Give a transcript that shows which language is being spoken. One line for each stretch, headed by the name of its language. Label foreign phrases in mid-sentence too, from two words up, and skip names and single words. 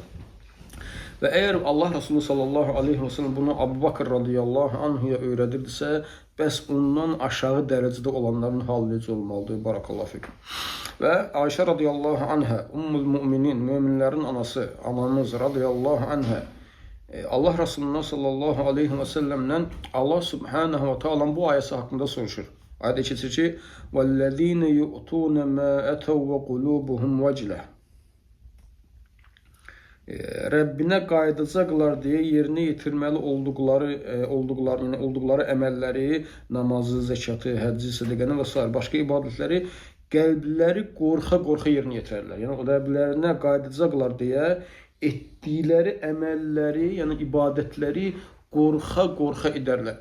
Azerbaijani: Və əgər Allah Resulü
Arabic: صلى الله عليه وسلم
Azerbaijani: bunu Abu Bakr
Arabic: رضي الله عنه
Azerbaijani: öyrədirdisə, bəs ondan aşağı dərəcədə olanların halı necə olmalıdır?
Arabic: بارك الله فيكم.
Azerbaijani: Və Ayşə
Arabic: رضي الله عنها, أم المؤمنين,
Azerbaijani: möminlərin anası, anamız
Arabic: رضي الله عنها,
Azerbaijani: Allah Resulullah
Arabic: صلى الله عليه وسلم الله سبحانه وتعالى
Azerbaijani: bu ayəsi haqqında soruşur. Ayədə keçir ki,
Arabic: وَالَّذ۪ينَ يُؤْتُونَ مَا أَتَوْا وَقُلُوبُهُمْ وَجْلَةً.
Azerbaijani: Rəbbinə qayıdacaqlar deyə yerinə yetirməli olduqları əməlləri, namazı, zəkatı, həcci, sədəqəni və s. başqa ibadətləri qəlbləri qorxa-qorxa yerinə yetirərlər. Yəni, Rəblərinə qayıdacaqlar deyə etdikləri əməlləri, yəni ibadətləri qorxa-qorxa edərlər.